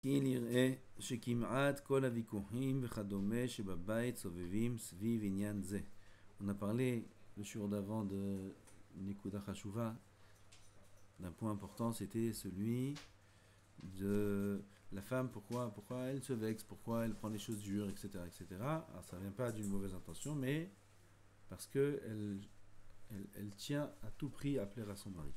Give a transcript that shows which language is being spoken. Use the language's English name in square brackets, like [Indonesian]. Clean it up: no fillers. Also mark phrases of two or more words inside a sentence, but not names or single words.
[Hebrew] qu'il יראה שכמעט כל הוויכוחים וכדומה שבבית סובבים סביב עניין זה. [French] On a parlé le jour d'avant de [Hebrew] נקודה חשובה. [French] D'un point important, c'était celui de la femme, pourquoi elle se vexe, pourquoi elle prend les choses dures, etc. etc. Alors ça ne vient pas d'une mauvaise intention, mais parce qu'elle elle tient à tout prix à plaire à son mari.